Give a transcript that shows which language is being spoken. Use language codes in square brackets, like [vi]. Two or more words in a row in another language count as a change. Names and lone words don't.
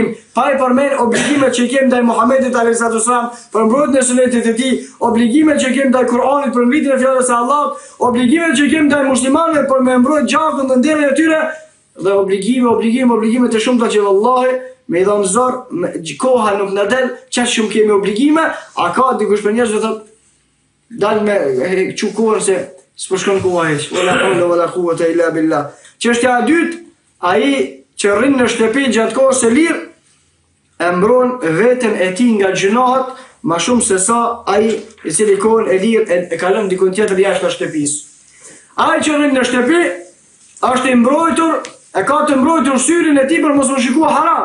[sq] Pa i përmend obligimet që kemi ndaj Muhamedit [ar] عليه السلام, [sq] për mbrojtjen e sunetit të tij, obligimet që kemi ndaj Kur'anit për mbitjen e fjalës së Allahut, obligimet që kemi ndaj muslimanëve për me mbrojtë gjakun dhe ndjenjën e tyre, dhe obligime të shumta që vallahi me i dhonë zor, koha nuk në del, qatë shumë kemi obligime, a ka dikush për njerëzve thot, dalë me që kohën se s'përshkon koha heq, [ar] ولا حول ولا قوة إلا بالله. [sq] Çështja e dytë, ai që rrin në shtëpi gjatë kohës së lirë, e mbron veten e tij nga gjunohat, ma shumë se sa ai i cili kohën e lirë e kalon dikun tjetër jashtë shtëpisë. Ai që rrin në shtëpi, është i mbrojtur, e ka të mbrojtur syrin e tij për mos u shikuar haram.